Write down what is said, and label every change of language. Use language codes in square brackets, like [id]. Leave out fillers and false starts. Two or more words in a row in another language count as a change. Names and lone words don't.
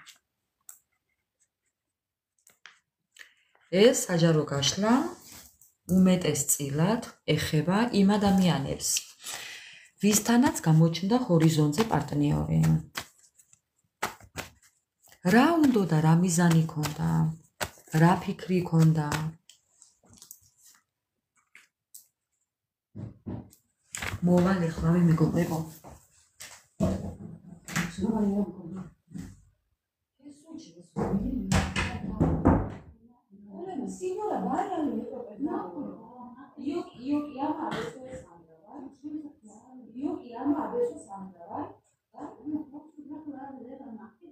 [ka] ეს საჯარო გაშლა უმეტესწილად ეხება იმ ადამიანებს, ვისთანაც გამოჩნდა ჰორიზონტზე პარტნიორი. რა უნდა და რა მიზანი ქონდა? რა ფიქრი ქონდა? მოვალ ეხლავე მეგობრებო. [it] Signora, vai io chiamo adesso Sandra, vai? Io chiamo adesso Sandra, vai? Non posso procurare la macchina.